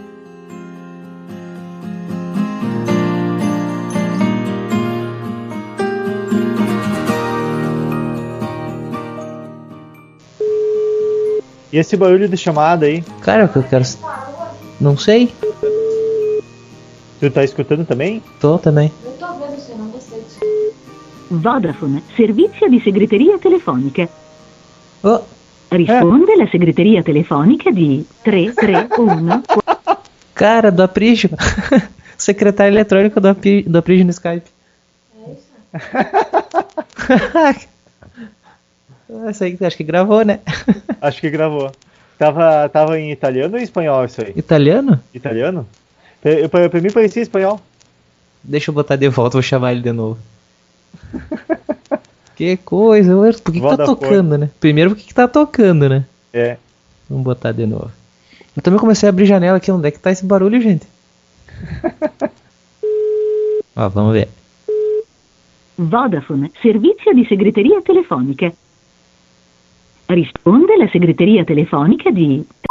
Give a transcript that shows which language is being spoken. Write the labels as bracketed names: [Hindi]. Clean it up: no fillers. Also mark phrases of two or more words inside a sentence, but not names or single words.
[Portuguese] E esse barulho de chamada aí? Cara, eu quero... Não sei. Tu tá escutando também? Tô também. Eu tô vendo se não gostei disso. [Italian] Vodafone, servizio di segreteria telefonica. Risponde la segreteria telefonica di 331. [Portuguese] Cara, do Aprígio. Secretário eletrônico do Aprígio no Skype. É isso? Essa aí acho que gravou, né? Acho que gravou. Tava em italiano ou em espanhol isso aí? Italiano? Italiano? Pra mim parecia espanhol. Deixa eu botar de volta, vou chamar ele de novo. Que coisa, por que tá tocando, né? Primeiro, por que tá tocando, né? É. Vamos botar de novo. Eu também comecei a abrir janela aqui, onde é que tá esse barulho, gente? Vamos ver. [Italian] Vodafone, servizio di segreteria telefonica. Risponde la segreteria telefonica di...